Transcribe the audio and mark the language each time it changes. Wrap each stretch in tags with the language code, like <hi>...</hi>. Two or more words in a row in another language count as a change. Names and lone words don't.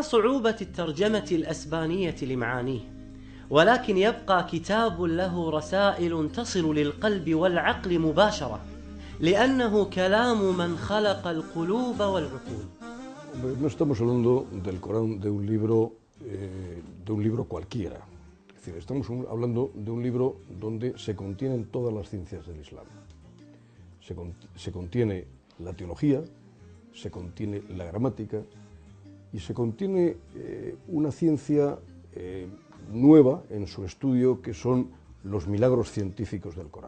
<ar>صعوبة الترجمة الأسبانية لمعانيه، ولكن يبقى كتاب له رسائل تصل للقلب والعقل مباشرة، لأنه كلام من خلق القلوب والعقول.</ar> <es>No estamos hablando del Corán de un libro cualquiera. Es decir, estamos hablando de un libro donde se contienen todas las ciencias del Islam. Se contiene la teología, se contiene la gramática y se contiene una ciencia nueva en su estudio, que son los milagros científicos del Corán.</es>